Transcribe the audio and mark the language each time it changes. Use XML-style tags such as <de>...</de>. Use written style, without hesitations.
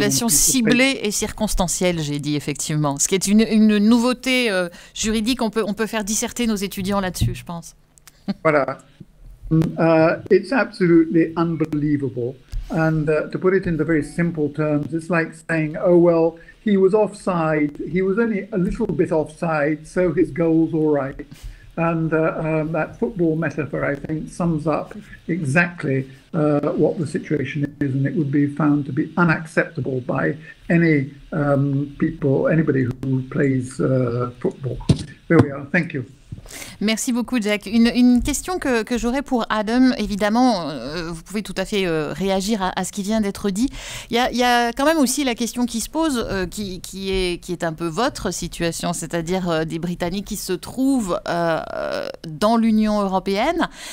<fr>violation ciblée et circonstancielle, j'ai dit effectivement. Ce qui est une nouveauté juridique, on peut faire disserter nos étudiants là-dessus, je pense. Voilà.</fr> <en>It's absolutely unbelievable. And to put it in the very simple terms, it's like saying, oh, well, he was offside. He was only a little bit offside, so his goal's all right. And that football metaphor, I think, sums up exactly what the situation is, and it would be found to be unacceptable by any anybody who plays football. There we are. Thank you.</en> <fr>Merci beaucoup, Jack. Une question que j'aurais pour Adam, évidemment, vous pouvez tout à fait réagir à ce qui vient d'être dit. Il y a quand même aussi la question qui se pose, qui est un peu votre situation, c'est-à-dire des Britanniques qui se trouvent dans l'Union européenne.</fr>